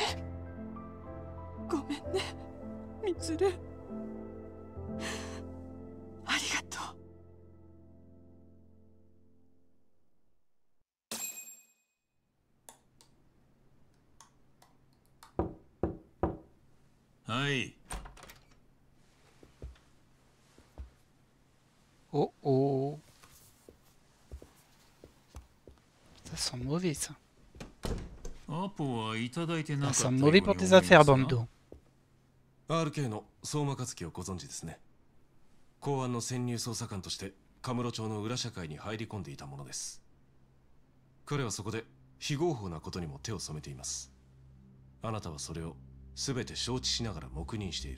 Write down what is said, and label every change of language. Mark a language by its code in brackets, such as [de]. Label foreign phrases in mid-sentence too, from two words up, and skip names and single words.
[ja] ごめんね、みつる。ありがとう。はい。 Oh oh. [fr] Ça sent mauvais, ça. Ça sent mauvais pour tes affaires, Bando. [ja] RK の相馬克樹をご存知ですね。公安の潜入捜査官としてカムロ町の裏社会に入り込んでいたものです。彼はそこで非合法なことにも手を染めています。あなたはそれを全て承知しながら黙認している。